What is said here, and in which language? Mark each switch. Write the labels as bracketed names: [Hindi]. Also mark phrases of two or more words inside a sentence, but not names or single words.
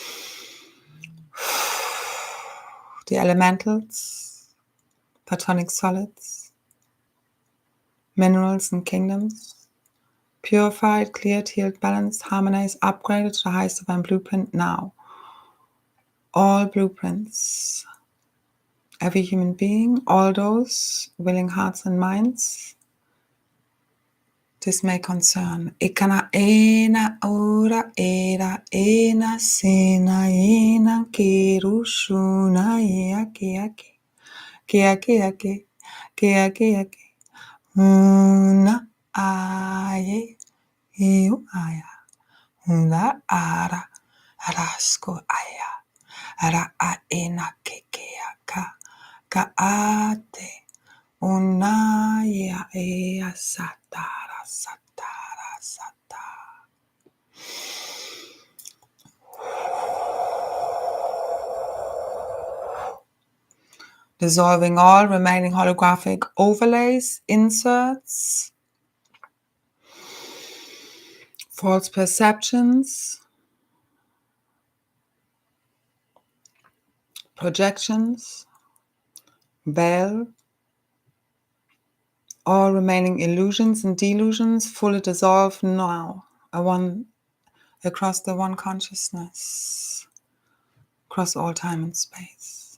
[English] The elementals, platonic solids, minerals and kingdoms, purified, cleared, healed, balanced, harmonized, upgraded to the highest divine blueprint now. All blueprints, every human being, all those willing hearts and minds, this may concern. Ikana ena ora era ena sena ena kirushuna yake yake yake una aye eu aya una ara arasko aya ara aena kekeaka ka ate una ya ea satara. Dissolving all remaining holographic overlays, inserts, false perceptions, projections, veil, all remaining illusions and delusions fully dissolve now, across the one consciousness, across all time and space.